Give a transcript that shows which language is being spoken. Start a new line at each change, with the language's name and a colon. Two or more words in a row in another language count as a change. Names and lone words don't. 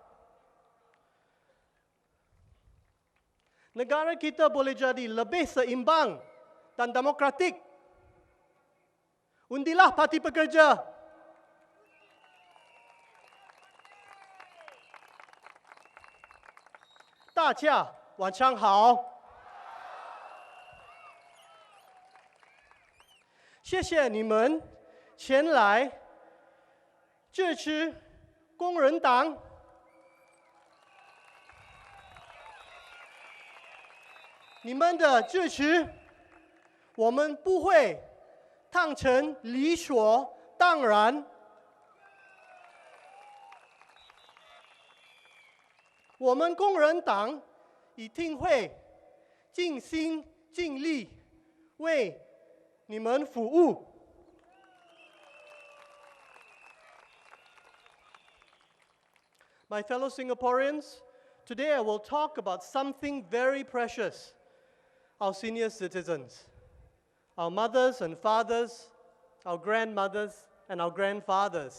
Malay: Negara kita boleh jadi lebih seimbang dan demokratik. Undilah Parti Pekerja. Dacia,
Chinese: 晚上好。谢谢你们前来支持工人党。你们的支持，我们不会当成理所当然。我们工人党一定会尽心尽力为你们服务。
English: My fellow Singaporeans, today I will talk about something very precious. Our senior citizens, our mothers and fathers, our grandmothers and our grandfathers.